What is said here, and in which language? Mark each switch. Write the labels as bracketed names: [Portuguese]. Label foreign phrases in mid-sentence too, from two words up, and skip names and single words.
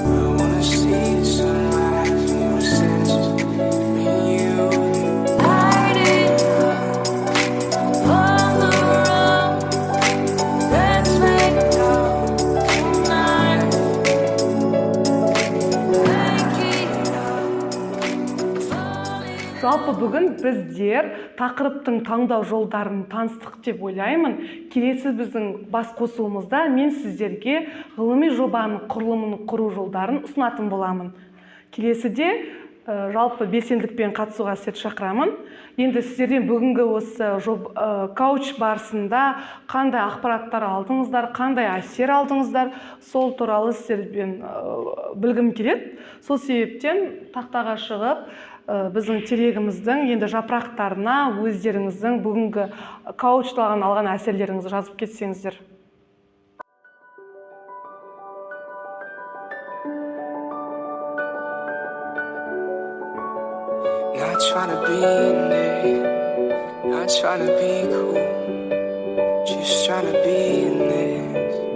[English] I wanna see the sunrise in your senses, me and you. Light it up on the road. Let's make love tonight. Make it up, falling. [Kazakh] Жалпы бүгін біздер тақырыптың таңдау жолдарын таныстық деп ойлаймын. Келесі біздің бас қосуымызда мен сіздерге ғылыми жобаның құрылымын құру жолдарын ұсынатын боламын. Келесіде жалпы белсенділікпен қатысуға сіздерді шақырамын. Енді сіздерден бүгінгі осы кауч барысында қандай ақпараттар алдыңыздар, қандай әсер алдыңыздар, сол туралы сіздерден білгім келеді. Сол себептен тақтаға шығып, біздің терегіміздің енді жапырақтарына өздеріңіздің бүгінгі каучлаған алған әсерлеріңізді жазып кетсеңіздер. [English] Not trying to be in it, not trying to be cool, just trying to be in this.